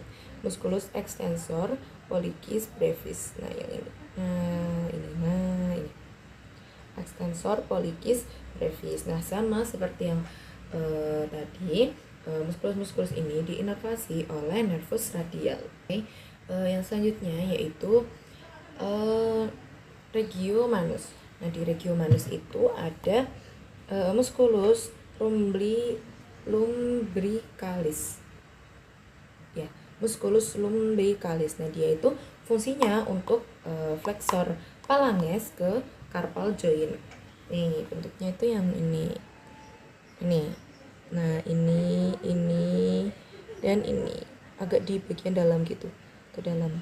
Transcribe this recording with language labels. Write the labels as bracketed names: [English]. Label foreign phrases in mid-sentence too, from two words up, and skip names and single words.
[Latin] Musculus extensor pollicis brevis. [Indonesian] Nah, yang ini. [Latin] Nah, ini extensor pollicis brevis. [Indonesian] Nah, sama seperti yang tadi, musculus ini diinervasi oleh nervus radial. Yang selanjutnya yaitu [Latin] regio manus. [Indonesian] Nah, di [Latin] regio manus [Indonesian] itu ada [Latin] musculus lumbricalis. Ya, musculus lumbricalis. [Indonesian] Nah, dia itu fungsinya untuk [Latin] flexor phalanges [Indonesian] ke [English] carpal joint. [Indonesian] Nih, bentuknya itu yang ini. Nah, ini dan ini agak di bagian dalam gitu, ke dalam.